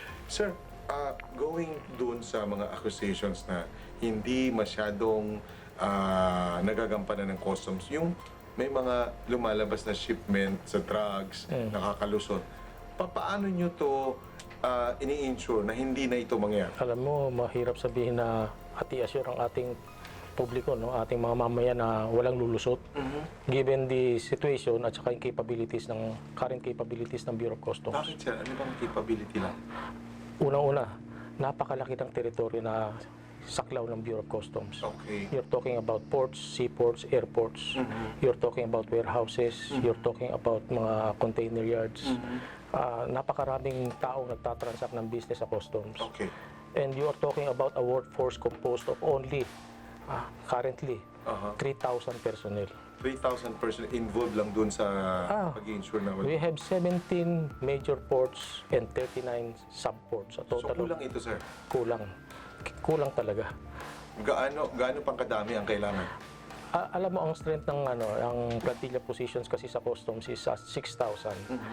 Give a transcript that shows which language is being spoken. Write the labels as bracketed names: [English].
[Filipino] Sir, going dun sa mga accusations na hindi masyadong nagagampanan ng customs, yung may mga lumalabas na shipment sa drugs, nakakalusot, paano nyo to ini-ensure na hindi na ito mangyari? Alam mo, mahirap sabihin na ati-assure ang ating publiko, no? Ating mga mamamayan na walang lulusot. [English] Given the situation [Filipino] at saka yung [English] current capabilities ng Bureau of Customs. [Filipino] Bakit sir? Ano bang capability lang? Unang-una, napakalaki ng teritoryo na saklaw ng Bureau of Customs. Okay. [English] You're talking about ports, seaports, airports. You're talking about warehouses. You're talking about [Filipino] mga [English] container yards. [Filipino] Napakaraming taong nagtatransact ng business sa customs. Okay. [English] And you are talking about a workforce composed of only, currently, 3,000 personnel. [Filipino] 3,000 person involved lang dun sa pag-insure na [English] We have 17 major ports and 39 sub-ports. A So total of- [Filipino] kulang ito, sir. Kulang talaga. Gaano pang kadami ang kailangan? Alam mo, ang strength ng ang plantilla positions kasi sa customs is 6,000.